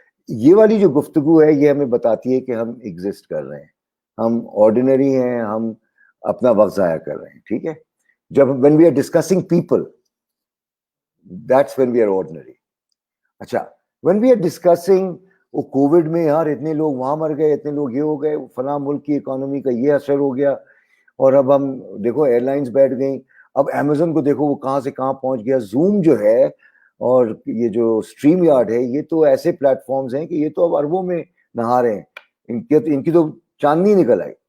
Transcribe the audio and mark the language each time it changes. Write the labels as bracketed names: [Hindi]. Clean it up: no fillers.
[Urdu] یہ والی جو گفتگو ہے یہ ہمیں بتاتی ہے کہ ہم ایگزسٹ کر رہے ہیں، ہم آرڈینری ہیں، ہم اپنا وقت ضائع کر رہے ہیں. ٹھیک ہے. [English] جب when we are discussing people, that's when we are ordinary. [Urdu] اچھا، [English] when we are discussing [Urdu] وہ کووڈ میں یار اتنے لوگ وہاں مر گئے، اتنے لوگ یہ ہو گئے، فلاں ملک کی اکانومی کا یہ اثر ہو گیا، اور اب ہم دیکھو ایئر لائنس بیٹھ گئیں, اب امیزون کو دیکھو وہ کہاں سے کہاں پہنچ گیا, زوم جو ہے اور یہ جو اسٹریم یارڈ ہے, یہ تو ایسے پلیٹ فارمز ہیں کہ یہ تو اب اربوں میں نہا رہے ہیں, ان کی تو چاندنی نکل آئی.